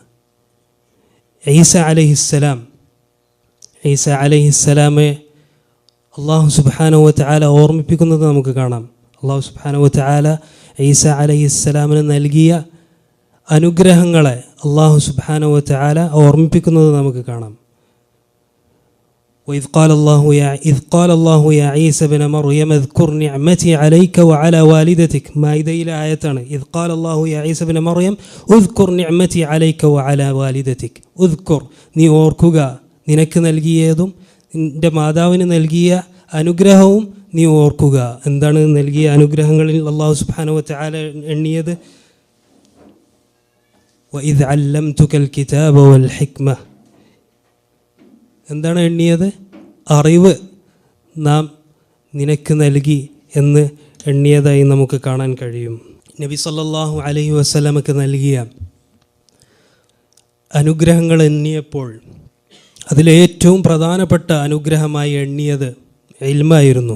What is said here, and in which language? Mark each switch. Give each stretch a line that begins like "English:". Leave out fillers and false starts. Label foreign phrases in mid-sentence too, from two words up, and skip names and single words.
Malayalam: ഈസ അലൈഹിസ്സലാമെ
Arabic: الله سبحانه وتعالى
Malayalam: ഓർമ്മിപ്പിക്കുന്നത് നമുക്ക് കാണാം.
Arabic: الله سبحانه وتعالى
Malayalam: ഈസ അലൈഹിസ്സലാമിന് നൽകിയ അനുഗ്രഹങ്ങളെ
Arabic: الله سبحانه وتعالى
Malayalam: ഓർമ്മിപ്പിക്കുന്നത് നമുക്ക് കാണാം.
Arabic: وإذ قال الله يا عيسى ابن مريم اذكر نعمتي عليك وعلى والدتك.
Malayalam: മാഇദയിലെ ആയത്താണ്.
Arabic: إذ قال الله يا عيسى ابن مريم اذكر نعمتي عليك وعلى والدتك. اذكر,
Malayalam: നീ ഓർക്കുക, നിനക്ക് നൽകിയതും നിൻ്റെ മാതാവിന് നൽകിയ അനുഗ്രഹവും നീ ഓർക്കുക. എന്താണ് നൽകിയ അനുഗ്രഹങ്ങളിൽ
Arabic: الله سبحانه وتعالى
Malayalam: എണ്ണിയത്?
Arabic: وإذ علمتك الكتاب والحكمة.
Malayalam: എന്താണ് എണ്ണിയത്? അറിവ് നാം നിനക്ക് നൽകി എന്ന് എണ്ണിയതായി നമുക്ക് കാണാൻ കഴിയും. നബി
Arabic: صلى الله عليه
Malayalam: വസല്ലമക്ക് നൽകിയ അനുഗ്രഹങ്ങൾ എണ്ണിയപ്പോൾ അതിലേറ്റവും പ്രധാനപ്പെട്ട അനുഗ്രഹമായി എണ്ണിയത് ഇൽമായിരുന്നു.